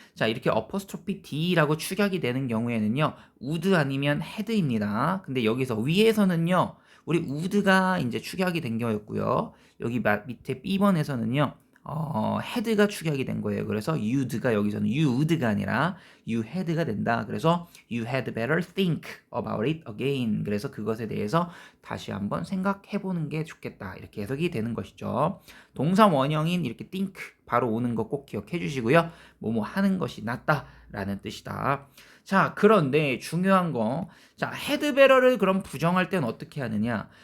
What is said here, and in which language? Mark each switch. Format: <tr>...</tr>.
<ko>자, 이렇게 어퍼스트로피 D라고 축약이 되는 경우에는요, would 아니면 had입니다. 근데 여기서 위에서는요, 우리 would가 이제 축약이 된 거였고요. 여기 밑에 B번에서는요, had가 축약이 된 거예요. 그래서 you'd가 여기서는</ko> <en>you would</en> <ko>가 아니라</ko> <en>you had</en> <ko>가 된다. 그래서</ko> <en>you had better think about it again.</en> <ko>그래서 그것에 대해서 다시 한번 생각해 보는 게 좋겠다. 이렇게 해석이 되는 것이죠. 동사 원형인 이렇게 think 바로 오는 거 꼭 기억해 주시고요. 뭐뭐 하는 것이 낫다라는 뜻이다. 자, 그런데 중요한 거, 자,</ko> <en>had better</en> <ko>를 그럼 부정할 때는 어떻게 하느냐?</ko>